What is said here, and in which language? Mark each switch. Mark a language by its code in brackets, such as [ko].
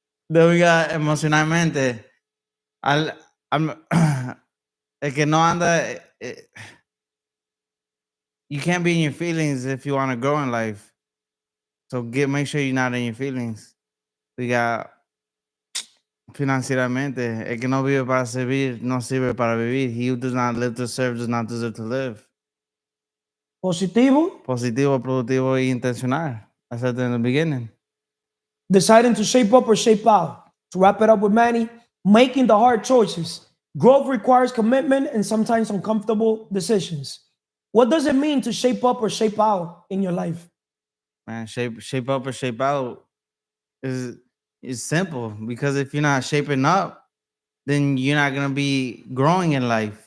[en] Then we got emocionalmente. I'm [es] el que no anda. [en] You can't be in your feelings if you want to grow in life. So make sure you're not in your feelings. We got financieramente. [es] El que no vive para servir, no sirve para vivir. [en] He who does not live to serve does not deserve to live. [es] Positivo? Positivo, productivo y intencional. [en] I said that in the beginning. Deciding to shape up or shape out? To wrap it up with Manny, making the hard choices. Growth requires commitment and sometimes uncomfortable decisions. What does it mean to shape up or shape out in your life? Man, shape up or shape out is simple, because if you're not shaping up, then you're not gonna be growing in life.